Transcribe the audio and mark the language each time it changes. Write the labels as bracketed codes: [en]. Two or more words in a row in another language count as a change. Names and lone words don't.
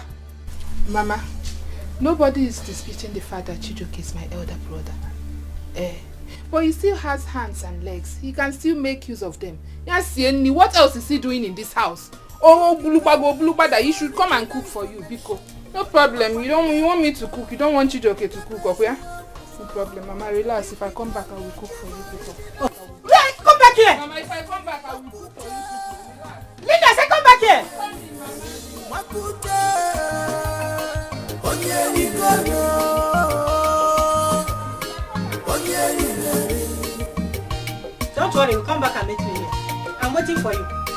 [en] Mama, nobody is disputing the fact that Chijoke is my elder brother. But he still has hands and legs. He can still make use of them. What else is he doing in this house? Oh, Bulupa, that he should come and cook for you, Biko. No problem. You want me to cook. You don't want Chijoke to cook, okay? No problem, Mama. Relax. If I come back, I will cook for you, Biko. Wait, come back here! Mama, if I come back, I will cook for you, Biko. Linda, say come back here! Don't worry, we'll come back and meet me here. I'm waiting for you.